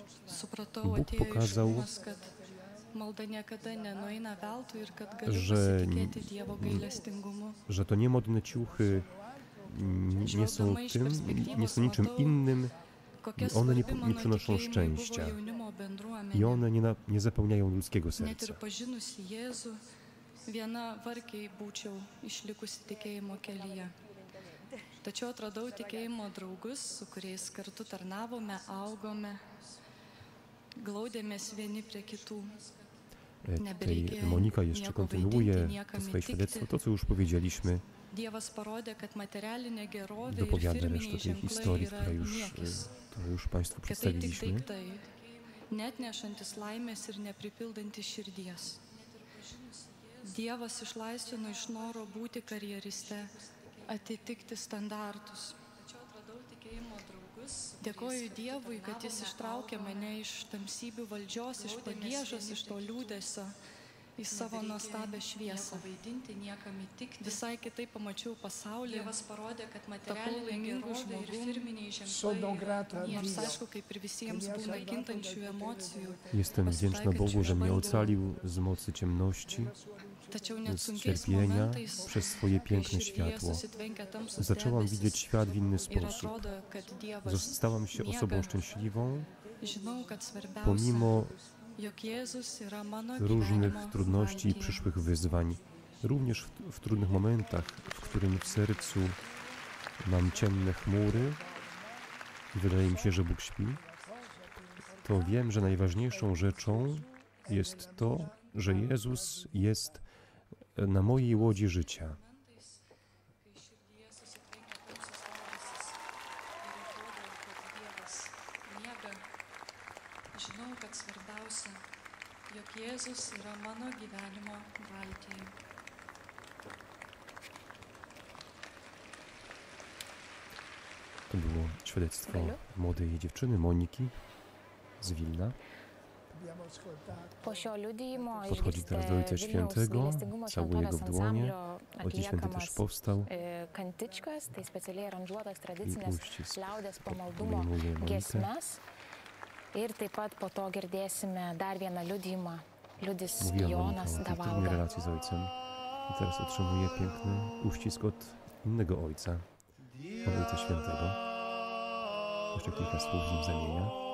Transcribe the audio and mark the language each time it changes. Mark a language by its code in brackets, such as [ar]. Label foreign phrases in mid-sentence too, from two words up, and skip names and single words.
[pl] Bóg pokazał, że to niemodne ciuchy nie są niczym innym, one nie przynoszą szczęścia i one nie zapełniają ludzkiego serca. [lt] Viena vargiai būčiau išlikusi tikėjimo kelyje. Tačiau atradau tikėjimo draugus, su kuriais kartu tarnavome, augome, glaudėmės vieni prie kitų. [pl] Monika jeszcze kontynuuje to swoje świadectwo, to co już powiedzieliśmy. Dopowiada resztę tej historii, którą już Państwu przedstawiliśmy. [lt] Neatnešantis laimės ir nepripildantis širdies. Dievas išlaisvino iš noro būti karjeriste, atitikti standartus. Dėkoju Dievui, kad Jis ištraukė mane iš tamsybių valdžios, iš pagiežos, iš to liūdesio į savo nuostabią šviesą. Visai kitaip pamačiau pasaulį, tapau laimingu žmogum, nors aišku, kaip ir visiems būna kintančių emocijų. [pl] Jestem wdzięczna Bogu, że mnie ocalił z mocy ciemności, z cierpienia przez swoje piękne światło. Zaczęłam widzieć świat w inny sposób. Stałam się osobą szczęśliwą, pomimo różnych trudności i przyszłych wyzwań. Również w trudnych momentach, w którym w sercu mam ciemne chmury i wydaje mi się, że Bóg śpi, to wiem, że najważniejszą rzeczą jest to, że Jezus jest na mojej łodzi życia. [lt] Žinau, kad svarbiausia, jog Jėzus yra mano gyvenimo valtyje. [pl] To było świadectwo młodej dziewczyny Moniki z Wilna. Podchodzi teraz do Ojca Świętego, całuje go w dłonie. Ojciec Święty też powstał i uścisk obejmuje Monikę. [lt] Ir taip pat po to girdėsime dar vieną liudijimą. Liudys [pl] Mówiła [lt] Jonas [pl] Monika o tej trudnej [lt] Davalga. [pl] relacji z ojcem i teraz otrzymuje piękny uścisk od innego ojca, od Ojca Świętego. Jeszcze kilka słów z nim zamienia.